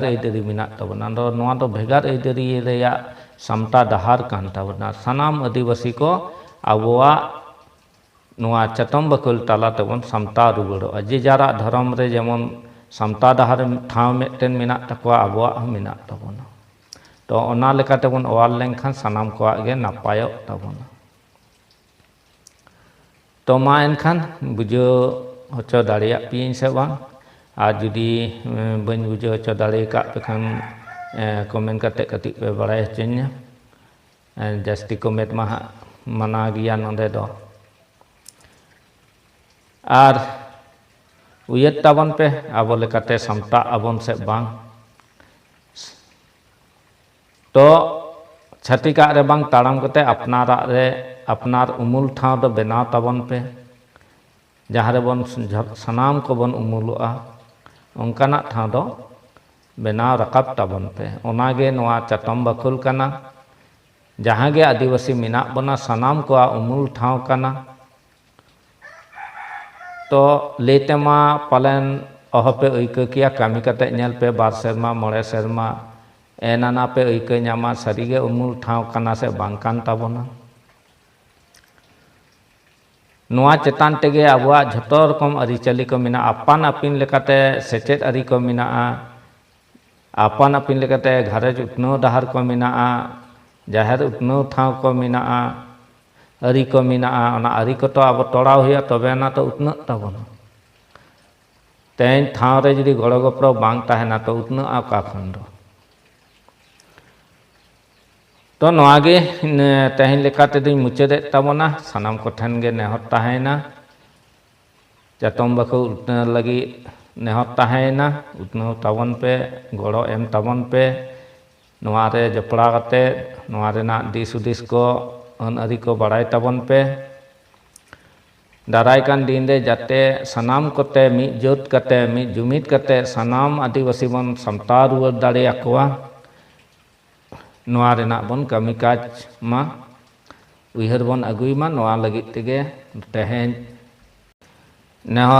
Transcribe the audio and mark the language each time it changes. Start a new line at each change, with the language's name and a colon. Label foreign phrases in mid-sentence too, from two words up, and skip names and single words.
Santali: ऐदरी मिना तबना नोआ दो भेगार ऐदरी रेया समता डहार कान तबना सनाम आदिवासी को आबोआ नोआ चातम बाकुल ताला तबन समता रुगड़ो जे जारा धर्म रे जेमन समता डहार ठाव मिटेन मिना तकवा आबोआ मिना तबना तो ओना लेका तबन ओवाल लेनखान सनाम कोआ गे नापायो तबना तो मा एनखान बुझो होचो दाड़ेया पियें से बांग और जुदी बन बुझो होचो दाड़े का पे खान कमेंट करते कति पे बड़ाय होचोन्या जास्ती कमेंट मा मना गया नोंदे दो और उयत ताबन पे आबो लेकाते समता आबन से बांग तो छातिका रे बांग ताड़ाम कते अपनारा रे अपनार उमुल ठाव दो बनाव ताबन पे जहाँ रे बन सनाम को बन उमुलुआ उनकाना ठाव दो बनाव रकाब ताबन पे ओनागे नोआ चातम बाकुल काना जहाँ गे आदिवासी मिना बना सनाम को उमुल ठाव काना तो लेते मा पालन अहपे ऐका किया कामी कते नेल पे बार सेरमा मोड़े सेरमा एनाना पे ऐका न्यामा सारीगे उमुल ठाव काना से बांग कान ताबोना नोआ चेतान तेगे आबुआ झटो रकम आरिचाली को मिना आपान आपिन लेकाते सेचेद आरि को मिना आपान आपिन लेकाते घारेज उतनो डहार को मिना जाहेर उतनो ठाव को मिना आरि को मिना ओना आरि को तो अब तोड़ाव हुआ तबेना तो उतना ताबोना तेन ठाव रे जुदी गड़ो गपड़ो बांग ताहेना तो उतना का खन दो तो नोआगे तेहन लेकाते दिन मुचादे ताबोना सानाम को ठेन गे नेहर ताहेना चातम बाकुल उतना लगी नेहर ताहेना उतना ताबन पे गड़ो एम ताबन पे नोआ रे जपड़ा कते नोआ रेना दिस हुदिस को अन आरि को बाड़ाय ताबन पे दाराय कान दिन रे जाते सनाम कोते मिद जोत कते मिद जुमिद कते सनाम आदिवासी बन समता रुवार दाड़े आकोआ नोआ रेना बन कामी काज मा उयहर बन अगुई मा नोआ लगी तेगे तेहेन नेहर